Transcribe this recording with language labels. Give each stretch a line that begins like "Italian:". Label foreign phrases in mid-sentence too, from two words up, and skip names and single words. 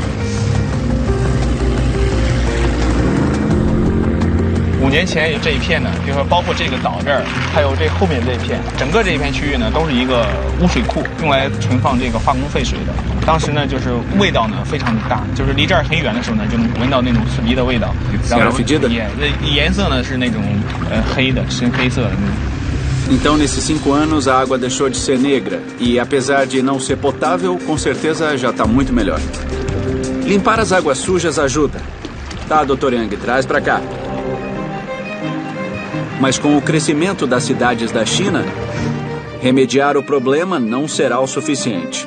Chinese: 5 年前这一片呢，比如说包括这个岛这儿，还有这后面这一片，整个这一片区域呢，都是一个污水库，用来存放这个化工废水的。当时呢，就是味道呢非常的大，就是离这儿很远的时候呢，就能闻到那种刺鼻的味道。然后颜色呢是那种黑的，深黑色的那种。
Portuguese: Então, nesses 5 anos, a água deixou de ser negra. E, apesar de não ser potável, com certeza já está muito melhor. Limpar as águas sujas ajuda. Tá, Dr. Yang, traz pra cá. Mas com o crescimento das cidades da China, remediar o problema não será o suficiente.